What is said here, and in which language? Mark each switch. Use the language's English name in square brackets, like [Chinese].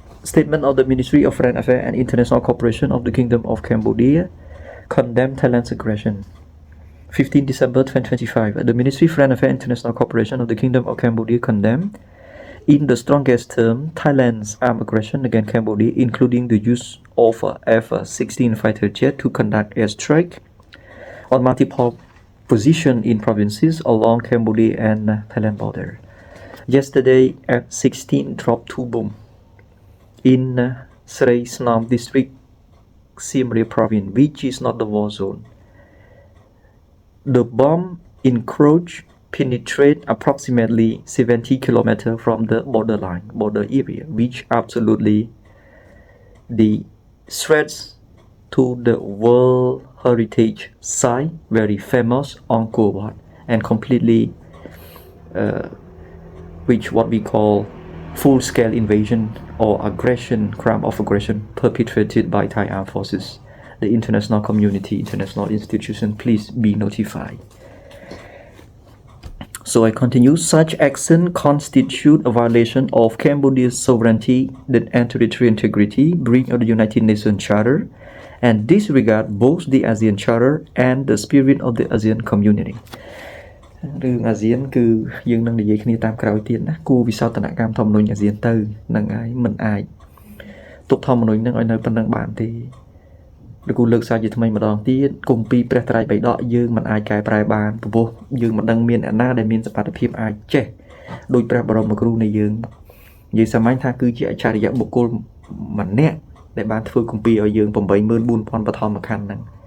[English] Statement of the Ministry of Foreign Affairs and International Cooperation of the Kingdom of Cambodia condemn Thailand's aggression 15 December 2025 the Ministry of Foreign Affairs and International Cooperation of the Kingdom of Cambodia condemned in the strongest term Thailand's armed aggression against Cambodia including the use of F-16 fighter jet to conduct airstrike on multiple position in provinces along Cambodia and Thailand border. Yesterday, F-16 dropped 2 bombs in Srei Snam district, Siem Reap province, which is not the war zone. The bomb encroached penetrate approximately 70 kilometers from the border area, which absolutely the threats to the World Heritage Site, very famous Angkor Wat, and completely which what we call full-scale invasion or aggression, crime of aggression perpetrated by Thai armed forces. The international community, international institution, please be notified. So I continue. Such action constitute a violation of Cambodia's sovereignty and territorial integrity, breach of the United Nations Charter, and disregard both the ASEAN Charter and the spirit of the ASEAN community. [Khmer] រឿងអាស៊ានគឺយើងនឹងនិយាយគ្នាតាមក្រោយទៀតណាគូវិសោធនកម្មធម្មនុញ្ញអាស៊ានទៅនឹងហើយមិនអាចទុកធម្មនុញ្ញនឹងឲ្យនៅប៉ុណ្្នឹងបានទេលោកគ្រូលើកសារជាថ្មីម្ដងទៀតគម្ពីរព្រះត្រៃបិដកយើងមិនអាចកែប្រែបានព្រោះយើងមិនដឹងមានអ្នកណាដែលមានសមត្ថភាពអាចចេះដោយព្រះបរមគ្រូនៃយើងនិយាយសាមញ្ញថាគឺជាអច្ឆរិយបុគ្គលម្នាក់ដែលបានធ្វើគម្ពីរឲ្យយើង 84000 បឋមខណ្ឌហ្នឹង